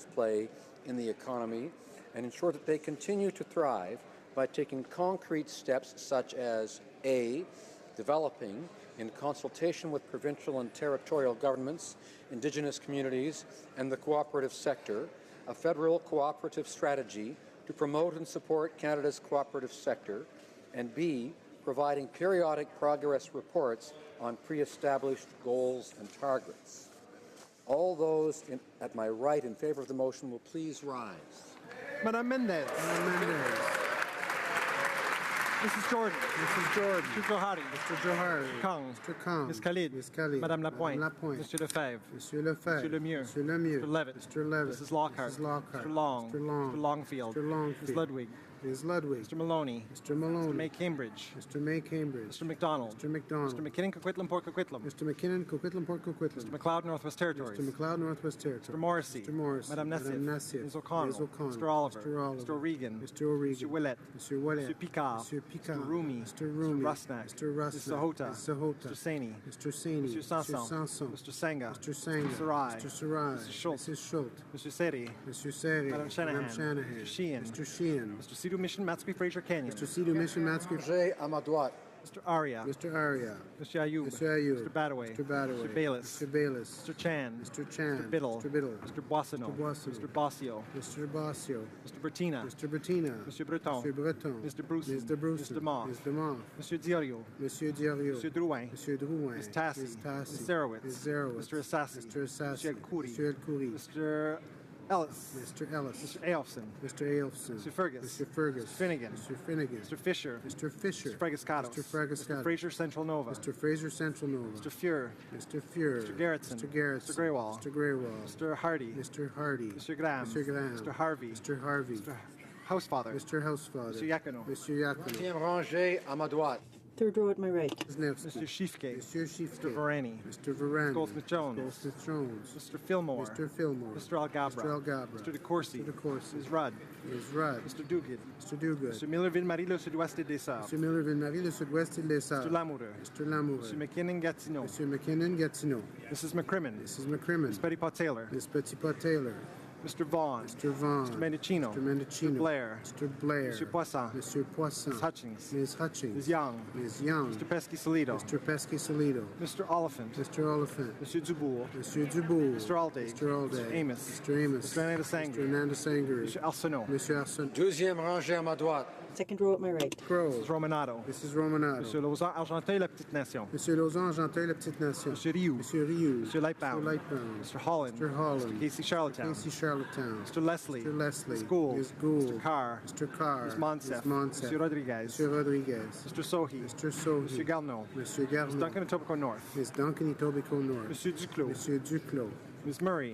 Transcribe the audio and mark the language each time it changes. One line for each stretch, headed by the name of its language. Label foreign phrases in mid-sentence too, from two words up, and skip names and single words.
English: play in the economy and ensure that they continue to thrive by taking concrete steps such as A, developing, in consultation with provincial and territorial governments, Indigenous communities, and the cooperative sector, a federal cooperative strategy to promote and support Canada's cooperative sector, and B, providing periodic progress reports on pre-established goals and targets. All those at my right in favor of the motion will please rise. Madame Mendez. Madame Mendez. Mrs. Jordan. Mrs. Jordan. Mr. Johari. Mr. Johari. Kong. Mr. Kong. Ms. Khalid. Ms. Khalid. Madame Lapointe. Madame Lapointe. Mr. Lefebvre. Monsieur Lefebvre. Mr. Lemieux. Monsieur Lemieux. Mr. Levitt. Mr. Levitt. Mrs. Lockhart. Mrs. Lockhart. Mr. Long. Mr. Long. Mr. Longfield. Mr. Longfield. Ms. Ludwig. Ms. Ludwig. Mr. Maloney. Mr. Maloney. Mr. May Cambridge. Mr. May Cambridge. Mr. McDonald. Mr. McDonald. Mr. McKinnon Coquitlam Port Coquitlam. Mr. McKinnon Coquitlam Port Coquitlam. Mr. McLeod Northwest Territories. Mr. McLeod Northwest Territories. Mr. Morrissey. Mr. Morrissey. Madame Nassif. Ms. O'Connell. Ms. O'Connell. Mr. Oliver. Mr. Oliver. Mr. O'Regan. Mr. O'Regan. Mr. Willett. Mr. Willett. Mr. Picard. Mr. Picard. Mr. Rumi. Mr. Rumi. Mr. Rusnak. Mr. Rusnak. Mr. Sahota. Mr. Sahota. Mr. Saini. Mr. Saini. Mr. Sanson. Mr. Sanson. Mr. Senga. Mr. Senga. Mr. Sarai. Mr. Sarai. Mr. Schultz. Mrs. Schultz. Mr. Seri. Mr. Seri. Madame Shanahan. Madame Shanahan. Mr. Sheehan. Mr. Sheehan. Mr. Sidhu Mission Matsky Fraser Canyon. Mr. Sidhu Mission Matsky.
French: à ma droite.
English: Mr. Arya. Mr. Arya. Mr. Ayub. Mr. Ayub. Mr. Badaway. Mr. Badaway. Mr. Bayless. Mr. Bayless. Mr. Chan. Mr. Chan. Mr. Biddle. Mr. Biddle. Mr. Boissonneau. Mr. Boissonneau. Mr. Bossio. Mr. Bossio. Mr. Bertina. Mr. Bettina. Mr. Breton. Mr. Breton. Mr. Bruce. Mr. Bruce. Mr. Moff. Mr. Moff. Mr. Diorio. Monsieur Diorio. Mr. Drouin. Monsieur Drouin. Ms. Tassi. Ms. Tassi. Ms. Zerowitz. Ms. Zerowitz. Mr. Assassi. Mr. Assassi. Mr. El Khoury. Mr. El Khoury. Mr. Ellis. Mr. Ellis. Mr. Aelfson. Mr. Aelfson. Mr. Fergus. Mr. Fergus. Mr. Finnegan. Mr. Finnegan. Mr. Fisher. Mr. Fisher. Mr. Fragiscatos. Mr. Fragiscatos. Mr. Fraser Central Nova. Mr. Fraser Central Nova. Mr. Fuhr. Mr. Fuhr. Mr. Gerritsen. Mr. Gerritsen. Mr. Greywall. Mr. Greywall. Mr. Hardy. Mr. Hardy. Mr. Graham. Mr. Graham. Mr. Harvey. Mr. Harvey. Mr. Housefather. Mr. Housefather. Mr. Yacono. Mr. Yacono.
French: Deuxième rangée à ma droite.
English: Third row at my right. Wisniewski. Mr. Shifke. Mr. Shifke. Mr. Varani. Mr. Varane. Goldsmith-Jones. Goldsmith-Jones. Mr. Fillmore. Mr. Fillmore. Mr. Algabra. Mr. Algabra. Mr. DeCourcy. Mr. DeCourcy. Ms. Rudd. Ms. Rudd. Mr. Duguid. Mr. Duguid. Mr. Millerville-Marie, le sud-ouest des Sarts. Mr. Millerville-Marie, le sud-ouest de l'Essard. Mr. Lamoureux. Mr. Lamoureux. Mr. McKinnon-Gatineau. Mr. McKinnon-Gatineau. Mrs. McCrimmon. Mrs. McCrimmon. Ms. Petitpot-Taylor. Ms. Petitpot-Taylor. Mr. Vaughn. Mr. Vaughn. Mr. Mendicino. Mr. Mendicino. Mr. Blair. Mr. Blair. Mr. Poisson. Mr. Poisson. Ms. Hutchings. Ms. Hutchings. Ms. Young. Ms. Young. Mr. Pesky-Solido. Mr. Pesky-Solido. Mr. Oliphant. Mr. Oliphant. Mr. Dubourg. Mr. Dubourg. Mr. Alday. Mr. Alday. Mr. Amos. Mr. Amos. Mr. Hernandez Sangre. Mr. Hernandez Sangre. Mr. Arsenault. Monsieur Arsenault.
French: Deuxième rangée à ma droite.
English: Second row at my right. Crow. Mrs. Romanato. Mrs. Romanato. Monsieur Lausanne Argenteuil, la petite nation. Monsieur Lausanne Argenteuil, la petite nation. Monsieur Rioux. Monsieur Rioux. Monsieur Lightbound. Mr. Lightbound. Mr. Holland. Mr. Holland. Mr. Casey Charlottetown. Casey Charlottetown. Mr. Leslie. Mr. Leslie. Ms. Gould. Ms. Gould. Mr. Carr. Mr. Carr. Ms. Monsef. Ms. Monsef. Monsieur Rodriguez. Monsieur Rodriguez. Mr. Sohi. Mr. Sohi. Monsieur Garneau. Monsieur Ms. Garneau. Duncan Etobicoke North. Ms. Duncan Etobicoke North. Monsieur Duclos. Monsieur Duclos. Ms. Murray.